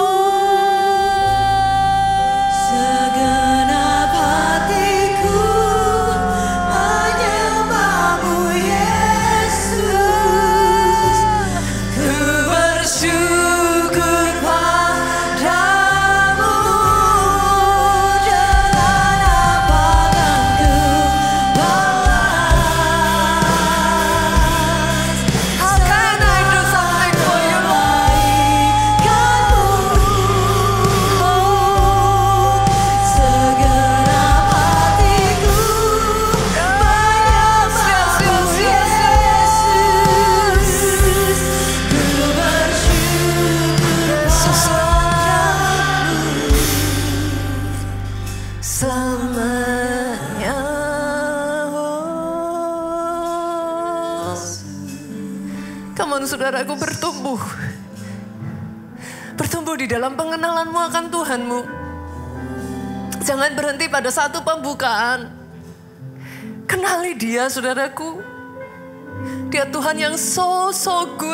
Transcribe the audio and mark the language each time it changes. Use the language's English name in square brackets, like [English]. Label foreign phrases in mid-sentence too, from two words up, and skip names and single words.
[Indonesian] Segenap hatiku menyembah-Mu Yesus. Ku bersyukur padamu. Dengan apa akan ku balas [English] How can I do something for you, [Indonesian] Segenap hatiku menyembah-Mu Yesus. Ku bersyukur padamu selamanya. [English] Come on, [Indonesian] saudaraku, bertumbuh. Bertumbuh di dalam pengenalanmu akan Tuhanmu. Jangan berhenti pada satu pembukaan. Kenali Dia, saudaraku. Dia Tuhan yang [English] so good.